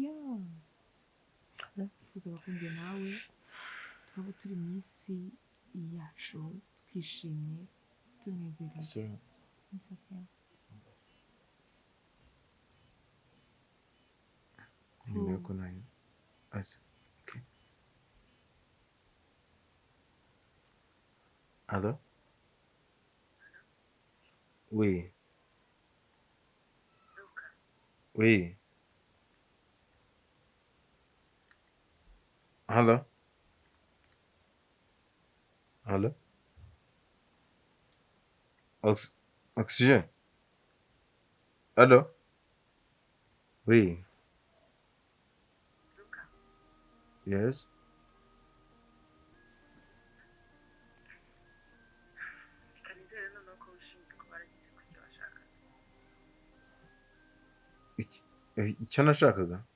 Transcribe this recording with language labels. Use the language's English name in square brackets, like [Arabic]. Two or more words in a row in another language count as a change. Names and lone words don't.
[Kinyarwanda] nifuzaga ko njye nawe twaba turi mu isi yacu twishimye tunezerewe nyuma yuko nayo azi Allô? [French] Oui. Oui. Allô? Allô? Oxygène? Allô? Oui. [English] Yes. [Kinyarwanda] icyo nashakaga